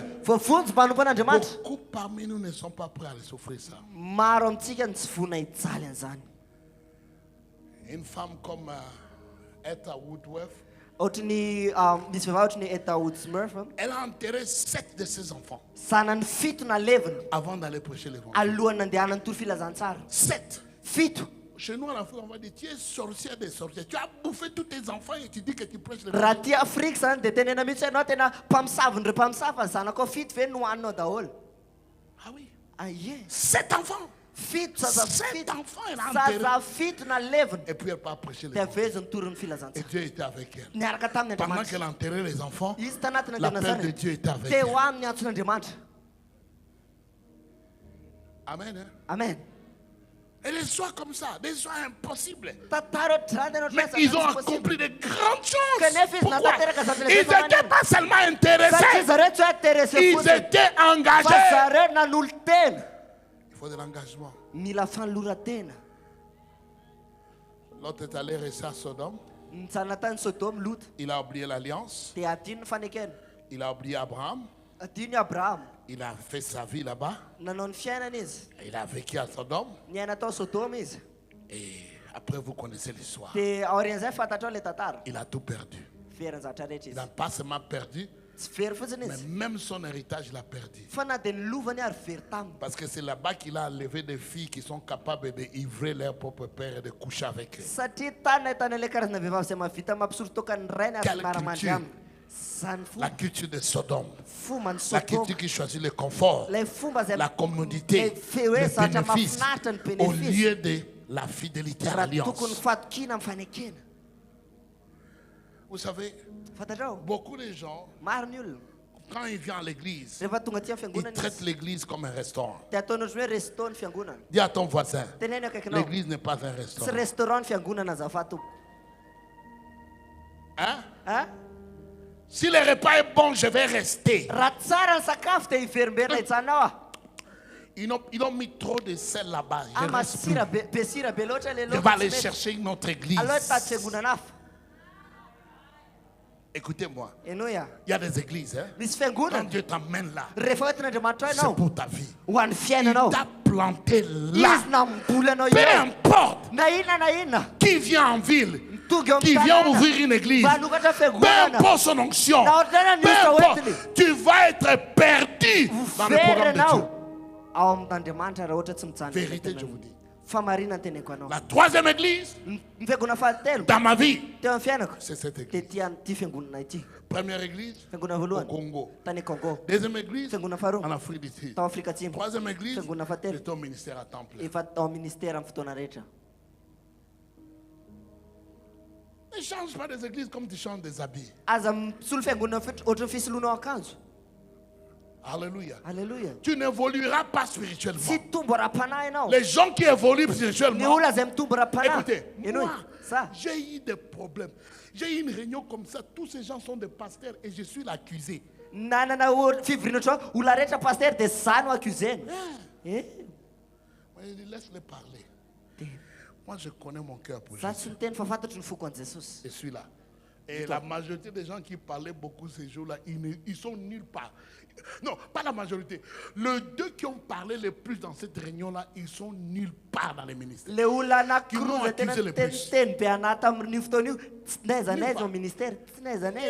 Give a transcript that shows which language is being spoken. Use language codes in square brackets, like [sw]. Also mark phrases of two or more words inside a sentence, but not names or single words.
[fr] Beaucoup parmi nous ne sont pas prêts à souffrir ça. Une femme comme Etta Woodworth Elle a enterré 7 de ses enfants [mg] Sanany fito na leviny [fr] avant d'aller prêcher l'évangile. [mg] Alohany nandehanany toro filazantsara. 7. Fito. [fr] Chez nous en Afrique, on va dire, tu es sorcière des sorcières. Tu as bouffé tous tes enfants et tu dis que tu prêches l'évangile. [mg] Raha ty Afrika zany dia tenena mihitsy ianao tena mpamosavy ndre mpamosavy ny zanakao fito ve nohaninao daholo. [fr] Ah oui. [mg] Ah ie. [fr] 7 enfants. [mg] Fito [fr] Sept enfants, elle a enterré. [mg] zaza fito na leviny. [fr] Et puis elle part prêcher [mg] Dia [fr] l'évangile. [mg] vezony toro ny filazantsara. [fr] Et Dieu était avec elle. [mg] Niaraka [fr] Pendant [mg] tamin'Andriamanitra. [fr] qu'elle enterrait les enfants, [mg] Izy tanaty [fr] l'appel [mg] nandehanana [fr] de [mg] zany. [fr] Dieu était avec elle. [mg] Teo aminy antson'Andriamanitra. [fr] Amen. Hein? [mg] Amen. [fr] Et des histoires comme ça, des histoires impossibles. [mg] Tantara ohatr'izany ianao [fr] Mais [mg] tsy [fr] ils ont [mg] azo [fr] accompli de grandes choses. [mg] Kanefa izy [fr] Pourquoi? [mg] natateraka zavatra [fr] Ils [mg] lehibe [fr] n'étaient pas seulement intéressés, [mg] satria zareo tsy hoe intéressé [fr] ils [mg] fotsiny [fr] étaient [mg] fa [fr] engagés. [mg] zareo nanolo tena. [fr] Il faut de l'engagement. [mg] Mila fanolora-tena. [fr] L'autre est allé rester à Sodome. [mg] Nitsana tany Sodome Lot. [fr] Il a oublié l'alliance. [mg] Dia adino ny fanekena. [fr] Il a oublié Abraham. [mg] Adino i Abraham. [fr] Il a fait sa vie là-bas. [mg] Nanao ny fiainana izy. [fr] Il a vécu à Sodome. [mg] Niaina tao Sodome izy. [fr] Et après, vous connaissez l'histoire. [mg] Dia aorian'izay fantatrao le tantara. [fr] Il a tout perdu. [mg] Fery zavatra rehetra [fr] Il [mg] izy. [fr] n'a pas seulement perdu, [mg] Tsy fery fotsiny [fr] mais [mg] izy. [fr] même son héritage, il a perdu. [mg] Fa na dia ny lovany ary very taminy. [fr] Parce que c'est là-bas qu'il a enlevé des filles qui sont capables d'ivrer leur propre père et de coucher avec eux. [mg] Satria tany ahitana ilay karazana vehivavy izay mahavita mampisoro tokany rainy ary [fr] Quelle [mg] maramandry [fr] culture? [mg] aminy. Zany [fr] La culture de Sodome. [mg] fomba ny [fr] La [mg] Sodome. [fr] culture qui choisit le confort, [mg] Ilay fomba izay [fr] la commodité, [mg] hoe [fr] le [mg] zatra [fr] bénéfice, [mg] mahafinaritra ny [fr] au bénéfice. lieu de la fidélité à [mg] Raha tokony [fr] l'alliance. [mg] fahatokina amin'ny fanekena. [fr] Vous savez, [mg] Fantatrao? [fr] beaucoup de gens, [mg] Maro ny olona. [fr] quand ils viennent à l'église, [mg] Rehefa tonga aty amin'ny [fr] ils [mg] fiangonana [fr] traitent [mg] izy. [fr] l'église comme un restaurant. [mg] Dia ataonao hoe resto ny fiangonana. [fr] Dis à ton voisin, [mg] Teneny akaikinao. [fr] l'église n'est pas un [mg] Tsy [fr] restaurant. [mg] restaurant ny fiangonana azafady tompo. [fr] Hein? Ah? Si le repas est bon, je vais rester. [mg] Raha tsara ny sakafo dia hiverimberina hitsanao ah. [fr] Ils ont mis trop de sel là-bas. Je Ah reste plus. [mg] masira be sira be loatra le [fr] Je vais aller chercher une autre église. [mg] Aleo hitady fiangonana hafa. [fr] Écoutez-moi, [mg] Ianao ia. [fr] il y a des églises. Hein? [mg] Misy [fr] Quand [mg] fiangonana. [fr] Dieu t'emmène là, [mg] Rehefa hoentin'Andriamanitra [fr] c'est [mg] ianao [fr] pour ta vie. [mg] ho an'ny [fr] Il [mg] fiainanao. [fr] t'a planté là. [mg] Izy namboly anao [fr] Peu [mg] io. [fr] importe [mg] Na inona. [fr] qui vient en ville, [mg] Mitonga eo [fr] qui [mg] amin'ny [fr] vient [mg] tanàna. [fr] ouvrir une église, [mg] Vanokatra [fr] peu [mg] fiangonana. [fr] importe son onction, [mg] Na ordena ny [fr] peu [mg] isa [fr] importe, [mg] hoentiny. [fr] tu vas être perdu dans le programme de Dieu. [mg] Verenao ao amin'Andriamanitra raha ohatra tsy mijanona. [fr] Vérité, je vous dis. [mg] Fa marina ny teneko anao. [fr] La troisième église [mg] Ny fiangonana fahatelo [fr] dans ma vie, [mg] teo amin'ny fiainako [fr] c'est cette [mg] dia [fr] église. [mg] ty fiangonana ity. [fr] Première église [mg] Fiangonana [fr] au [mg] voalohany [fr] Congo. [mg] tany Congo. [fr] Deuxième église [mg] Fiangonana [fr] en [mg] faharoa [fr] Afrique du Sud. [mg] tao Afrika Atsimo. [fr] Troisième église, [mg] Fiangonana fahatelo [fr] j'étais au ministère à temps plein. [mg] efa tao ministère amin'ny fotoana rehetra. [fr] Ne change pas des églises comme tu changes des habits. [mg] Aza misolo fiangonana ohatry ny fisoloanao akanjo. [fr] Alléluia. [mg] Alleluia. [fr] Tu n'évolueras pas spirituellement. [mg] Tsy tombo ara-panahy ianao. [fr] Les gens qui évoluent [mg] Ny [fr] spirituellement, [mg] olona izay mitombo ara-panahy. [fr] écoutez, [mg] Ianao [fr] moi, [mg] sa [fr] j'ai eu des problèmes. J'ai eu une réunion comme ça, tous ces gens sont des pasteurs et je suis l'accusé. [mg] nanana fivoriana ohatrao olona rehetra paster dia za no accusena. [fr] Moi, je dis, laisse-les parler. Moi, je connais mon cœur pour [mg] Za [fr] Jésus. [mg] tsy miteny fa fantatro ny foko an' Jesosy. [fr] Je suis là. Et la majorité des gens qui parlaient beaucoup ces jours-là, ils sont nulle part. Non, pas la majorité. Les deux qui ont parlé le plus dans cette réunion-là, ils sont nulle part dans les ministères. [mg] Le olona [fr] Qui m'ont [mg] anankiroa tena [fr] accusé le plus. [mg] teniteny be anaty amin'io fotoana io tsy naiza naiza ao ministère tsy naiza naiza